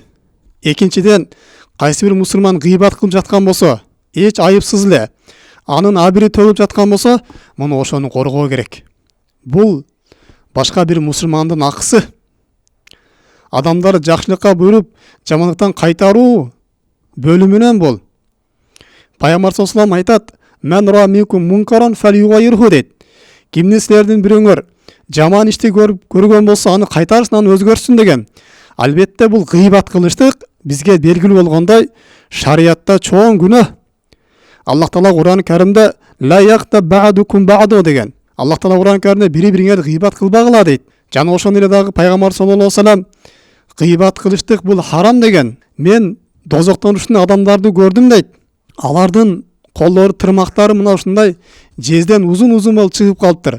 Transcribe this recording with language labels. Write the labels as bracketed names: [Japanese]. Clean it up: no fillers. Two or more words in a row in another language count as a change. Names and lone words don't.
[Kyrgyz] Экинчиден, кайсы бир мусулман гыйбат кылып жаткан болсо, эч айыпсыз эле анын абири төгүп жаткан болсо, муну ошону коргоо керек. Бул башка бир мусулмандын акысы. Адамдар жакшылыкка буйруп, жамандыктан кайтаруу бөлүмүнөн бул. Пайгамбар [Arabic] صلى الله عليه [Kyrgyz] айтат: [Arabic] "من رأى منكم منكرا فليغيره" [Kyrgyz] дейт. Кимди силердин бирөөңөр жаман ишти көргөн болсо, аны кайтарсын, аны өзгөртсүн деген. Албетте бул гыйбат кылыштык бизге белгилүү болгондой шариятта чоң күнөө. Аллах Таала Кур'ан-ы Каримде [Arabic] "لا يغتب بعضكم بعضا" [Kyrgyz] деген. Аллах Таала Кур'ан-ы Каримде бири-бириңерди гыйбат кылбагыла дейт. Жана ошондой эле дагы пайгамбар [Arabic] صلى الله عليه وسلم [Kyrgyz] гыйбат кылыштык бул харам деген. Мен дозоктон ушундай адамдарды көрдүм дейт. Алардын колдору, тырмактары мына ушундай жезден узун-узун болуп чыгып калыптыр.